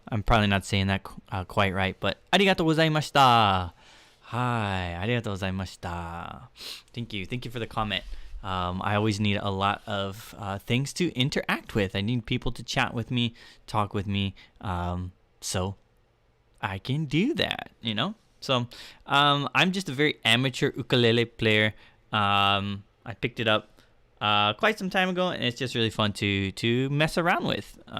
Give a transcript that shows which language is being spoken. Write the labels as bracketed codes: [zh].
[en] I'm probably not saying that quite right, but [ja] ありがとうございました。はい、ありがとうございました。 [en] Thank you. Thank you for the comment. I always need a lot of things to interact with. I need people to chat with me, talk with me, so I can do that, you know? So I'm just a very amateur ukulele player. I picked it up quite some time ago, and it's just really fun to mess around with.